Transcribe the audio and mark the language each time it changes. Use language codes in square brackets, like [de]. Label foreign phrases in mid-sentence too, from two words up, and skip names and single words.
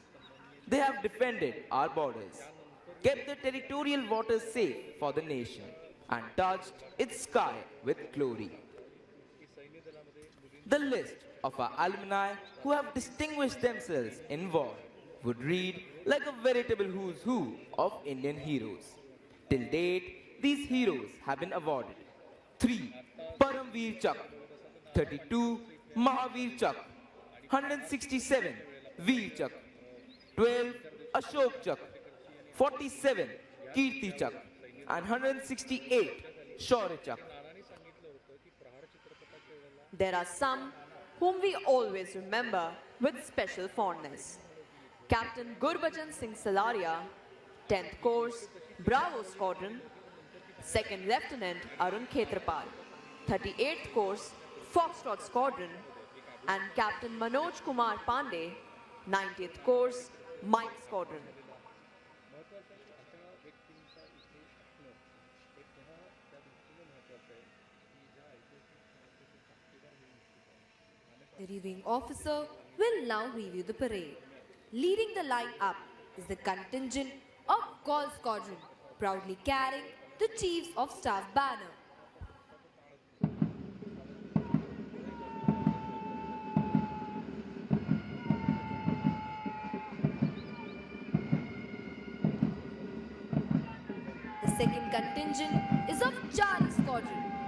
[en] They have defended our borders, kept the territorial waters safe for the nation, and touched its sky with glory. The list of our alumni who have distinguished themselves in war would read like a veritable who's who of Indian heroes. Till date, these heroes have been awarded 3 Paramveer Chak, 32 Mahavir Chak, 167 Veer Chak, 12 Ashok Chak, 47 Kirti Chak, and 168 Shaurya Chak. There are some whom we always remember with special fondness. Captain Gurbachan Singh Salaria, 10th Course, Bravo Squadron, 2nd Lieutenant Arun Khetrapal, 38th Course, Foxtrot Squadron, and Captain Manoj Kumar Pandey, 90th Course, Mike Squadron. [mr] महत्त्वाचं आहे की अशा व्यक्तींचा इथे असणं हे पुन्हा त्या दृष्टीने महत्त्वाचं आहे की ज्या ऐतिहासिक क्षणाचे ते साक्षीदार होऊ इच्छित आहेत. [en] The reviewing officer will now review the parade. Leading the line up is the contingent of Gauls Squadron, proudly carrying the Chiefs of Staff banner. The second contingent is of Charlie Squadron.